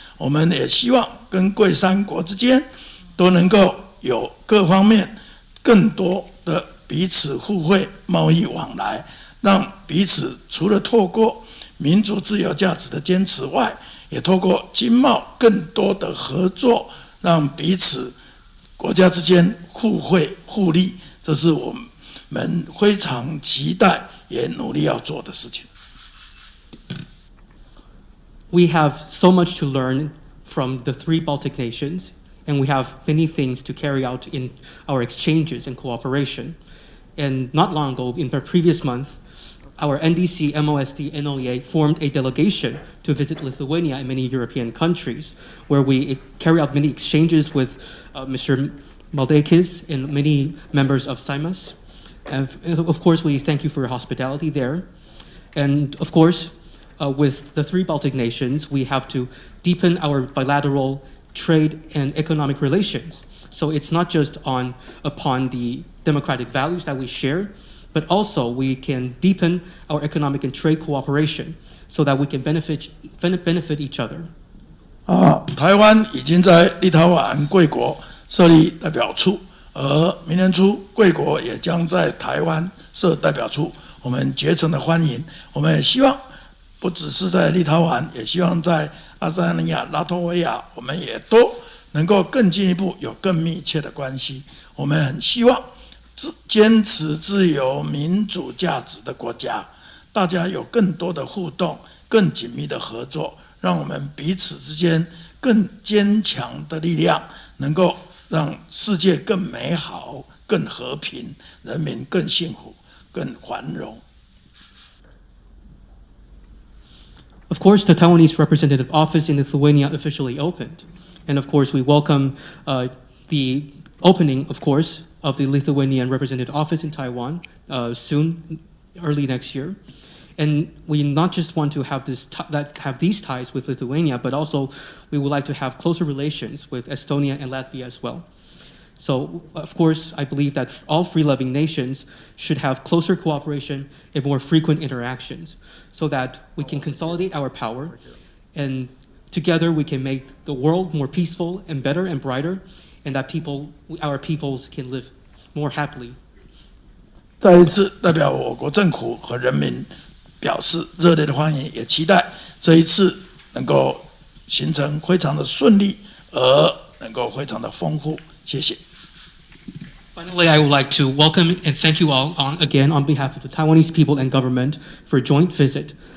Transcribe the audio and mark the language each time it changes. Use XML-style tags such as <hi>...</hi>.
<zh>我们也希望跟贵三国之间都能够有各方面更多的彼此互惠贸易往来，让彼此除了透过民主自由价值的坚持外，也透过经贸更多的合作，让彼此国家之间互惠互利，这是我们非常期待也努力要做的事情。</zh> <en>We have so much to learn from the 3 Baltic nations, and we have many things to carry out in our exchanges and cooperation. And not long ago, in the previous month, our NDC, MOSD, NOEA formed a delegation to visit Lithuania and many European countries, where we carry out many exchanges with Mr. Maldeikis and many members of SIMAS. And of course, we thank you for your hospitality there. And of course, with the 3 Baltic nations, we have to deepen our bilateral trade and economic relations. So it's not just upon the democratic values that we share, but also we can deepen our economic and trade cooperation so that we can benefit each other.</en> <zh>台湾已经在立陶宛贵国设立代表处，而明年初贵国也将在台湾设代表处，我们竭诚的欢迎。我们也希望不只是在立陶宛，也希望在爱沙尼亚、拉脱维亚，我们也都能够更进一步有更密切的关系。我们很希望坚持自由民主价值的国家，大家有更多的互动，更紧密的合作，让我们彼此之间更坚强的力量，能够让世界更美好、更和平，人民更幸福、更繁荣。</zh> <en>Of course, the Taiwanese representative office in Lithuania officially opened. And of course, we welcome the opening, of course, of the Lithuanian representative office in Taiwan soon, early next year. And we not just want to have these ties with Lithuania, but also we would like to have closer relations with Estonia and Latvia as well. So, of course, I believe that all free-loving nations should have closer cooperation and more frequent interactions so that we can consolidate our power, and together we can make the world more peaceful and better and brighter, and that our peoples can live more happily.</en> <zh>再一次代表我国政府和人民表示热烈的欢迎，也期待这一次能够形成非常的顺利，而能够非常的丰富。谢谢。</zh> <en>Finally, I would like to welcome and thank you all again on behalf of the Taiwanese people and government for a joint visit.</en>